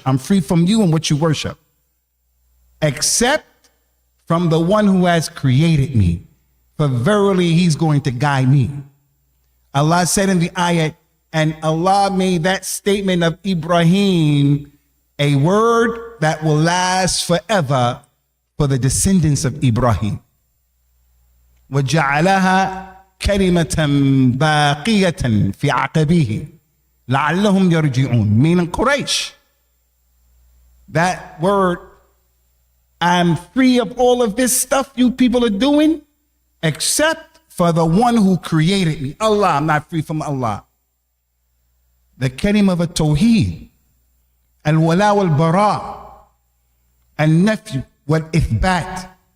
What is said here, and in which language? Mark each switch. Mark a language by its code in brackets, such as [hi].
[en] I'm free from you and what you worship. Except from the one who has created me. For verily, he's going to guide me. Allah said in the ayat, and Allah made that statement of Ibrahim a word that will last forever for the descendants of Ibrahim. [ar] وَجَعَلَهَا كَلِمَةً بَاقِيَةً فِي عَقَبِهِ لَعَلَّهُمْ يَرْجِعُونَ, [en] meaning Quraysh. That word, I'm free of all of this stuff you people are doing, except for the one who created me. Allah, I'm not free from Allah. The kalim of a tawheed, al-Walaa wal-Baraa, al-Nafyu wal-Ithbat.